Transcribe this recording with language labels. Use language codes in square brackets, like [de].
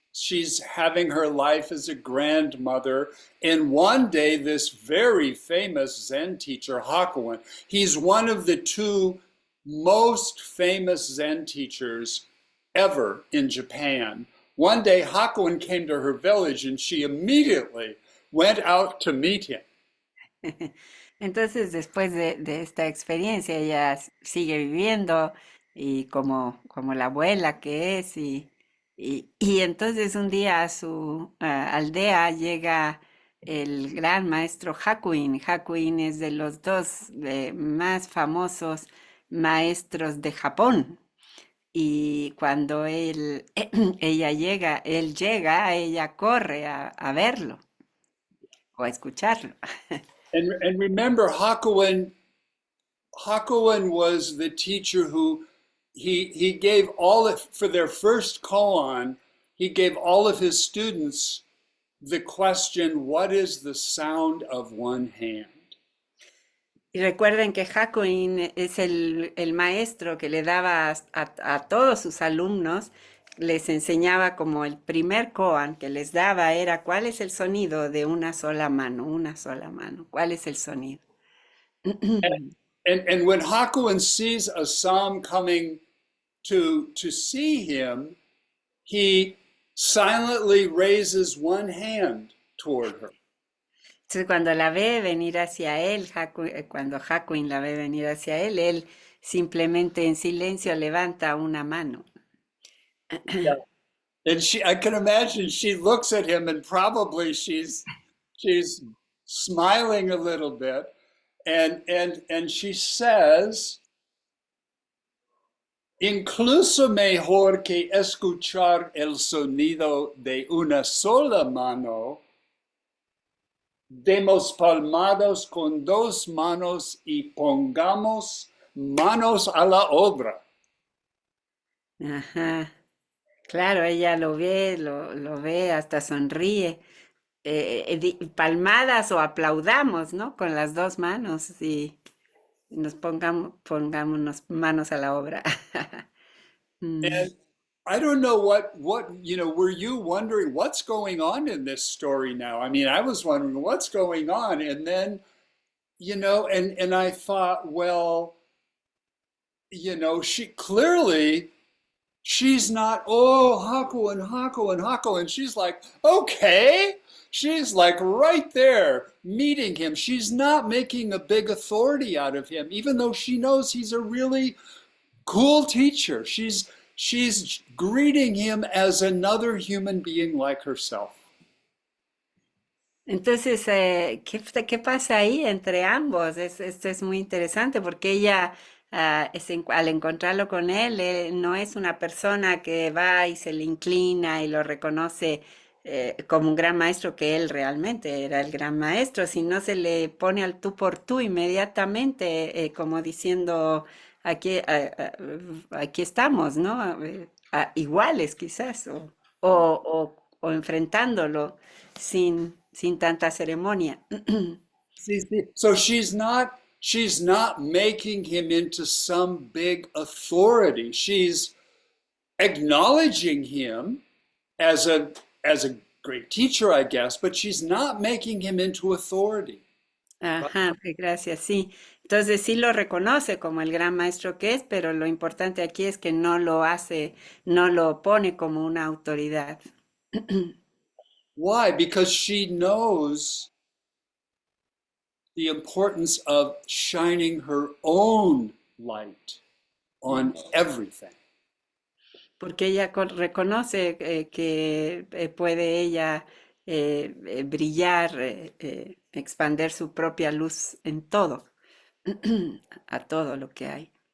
[en] she's having her life as a grandmother. And one day, this very famous Zen teacher, Hakuin, he's one of the two most famous Zen teachers ever in Japan. One day, Hakuin came to her village and she immediately went out to meet him. [es] Entonces, después de esta experiencia, ella sigue viviendo y como la abuela que es, y entonces un día a su aldea llega el gran maestro Hakuin. Hakuin es de los dos más famosos maestros de Japón. Y cuando él llega, ella corre a verlo o a escucharlo. [en] And remember, Hakuin was the teacher who he gave all of, for their first koan, he gave all of his students the question, what is the sound of one hand? [es] Y recuerden que Hakuin es el maestro que le daba a todos sus alumnos, les enseñaba como el primer koan que les daba era cuál es el sonido de una sola mano, cuál es el sonido. [en] And when Hakuin sees Asan coming to see him, he silently raises one hand toward her. [es] Entonces cuando la ve venir hacia él, cuando Hakuin la ve venir hacia él simplemente en silencio levanta una mano. [en] Yeah. And I can imagine she looks at him and probably she's smiling a little bit, and she says, [es] incluso mejor que escuchar el sonido de una sola mano, demos palmadas con dos manos y pongamos manos a la obra. Ajá. Claro, ella lo ve, hasta sonríe. Palmadas o aplaudamos, ¿no? Con las dos manos y pongámonos manos a la obra. [en] And I don't know what were you wondering what's going on in this story now? I mean, I was wondering what's going on, and then and I thought, well, she clearly she's not, oh, Hakuin. She's like, okay. She's like right there meeting him. She's not making a big authority out of him, even though she knows he's a really cool teacher. She's greeting him as another human being like herself. [es] Entonces, ¿qué pasa ahí entre ambos? Esto es muy interesante porque ella, al encontrarlo con él no es una persona que va y se le inclina y lo reconoce como un gran maestro, que él realmente era el gran maestro, sino se le pone al tú por tú inmediatamente, como diciendo, aquí estamos, ¿no? Iguales quizás, o enfrentándolo sin tanta ceremonia. [en] So she's not making him into some big authority. She's acknowledging him as a great teacher, I guess, but she's not making him into authority. [es] Ajá, gracias, sí. Entonces sí lo reconoce como el gran maestro que es, pero lo importante aquí es que no lo pone como una autoridad. [en] Why? Because she knows the importance of shining her own light on everything. [es] Porque ella reconoce que puede ella brillar, expander su propia luz en todo, a todo lo que hay.